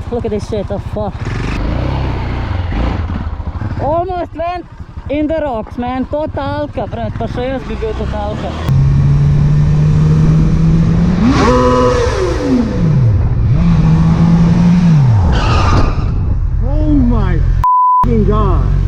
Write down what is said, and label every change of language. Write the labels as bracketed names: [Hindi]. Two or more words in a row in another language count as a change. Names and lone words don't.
[English] Look at this shit, oh fuck. Almost went in the rocks, man. [Slovenian] Totalka, brate, pa še jaz bi bil totalka. [English] Oh my fucking god.